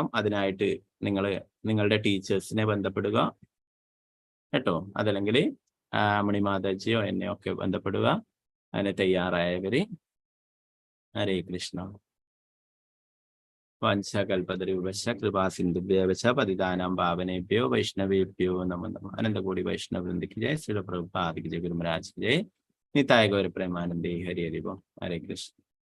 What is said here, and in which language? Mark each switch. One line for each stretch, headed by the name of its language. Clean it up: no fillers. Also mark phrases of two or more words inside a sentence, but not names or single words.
Malayalam: അതിനായിട്ട് നിങ്ങളുടെ ടീച്ചേഴ്സിനെ ബന്ധപ്പെടുക കേട്ടോ. അതല്ലെങ്കിൽ മണിമാതാജിയോ എന്നെയോ ഒക്കെ ബന്ധപ്പെടുക. അതിന് തയ്യാറായവര്.
Sanskrit: ഹരേ കൃഷ്ണ. വാഞ്ചകൽപതരൂപശ കൃപാസിന്ധുഭ്യവച പതിതാനാം പാവനേഭ്യോ വൈഷ്ണവേഭ്യോ നമോ നമഃ.
Malayalam: അനന്തകോടി വൈഷ്ണവവൃന്ദയ്ക്ക് ജയ, ശ്രീല പ്രഭുപാദയ്ക്ക് ജയ, ഗുരുമഹാരാജ് ജയ,
Bangla: নিতাই গৌর প্রেমানন্দে হরি হরি.
Sanskrit: ഹരേ കൃഷ്ണ.